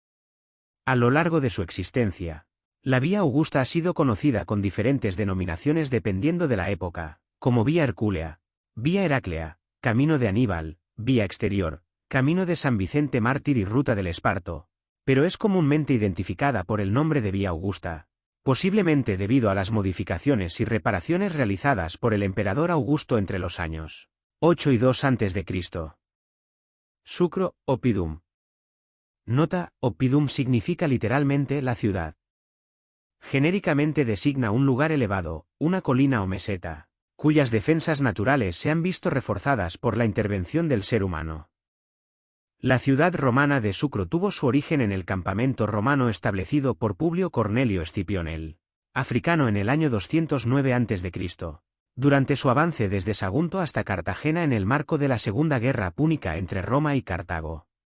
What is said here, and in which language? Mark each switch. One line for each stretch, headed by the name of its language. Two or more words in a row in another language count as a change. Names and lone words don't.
Spanish: A lo largo de su existencia, la Vía Augusta ha sido conocida con diferentes denominaciones dependiendo de la época, como Vía Hercúlea, Vía Heraclea, Camino de Aníbal, Vía Exterior, Camino de San Vicente Mártir y Ruta del Esparto, pero es comúnmente identificada por el nombre de Vía Augusta, posiblemente debido a las modificaciones y reparaciones realizadas por el emperador Augusto entre los años 8 y 2 a.C. Sucro, Oppidum. Nota: Oppidum significa literalmente la ciudad. Genéricamente designa un lugar elevado, una colina o meseta, cuyas defensas naturales se han visto reforzadas por la intervención del ser humano. La ciudad romana de Sucro tuvo su origen en el campamento romano establecido por Publio Cornelio Escipión el africano en el año 209 a.C., durante su avance desde Sagunto hasta Cartagena en el marco de la Segunda Guerra Púnica entre Roma y Cartago.